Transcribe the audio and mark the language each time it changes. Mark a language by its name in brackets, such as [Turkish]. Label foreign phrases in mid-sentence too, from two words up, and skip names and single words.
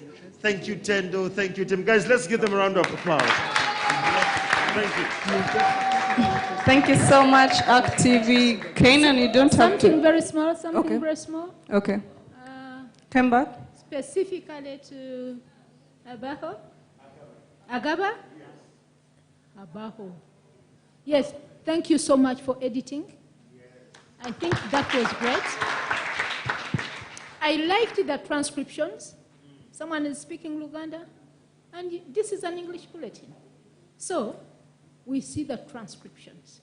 [English] Thank you, Tendo. Thank you, Tim. Guys, let's give them a round of applause. Thank you. Thank you so much, ActTV. Kanan, you don't have to... Something very small, something very small. Okay. Come back. Specifically to Abaho? Agaba? Abaho. Yes, thank you so much for editing. I think that was great. I liked the transcriptions. Someone is speaking Luganda. And this is an English bulletin. So we see the transcriptions.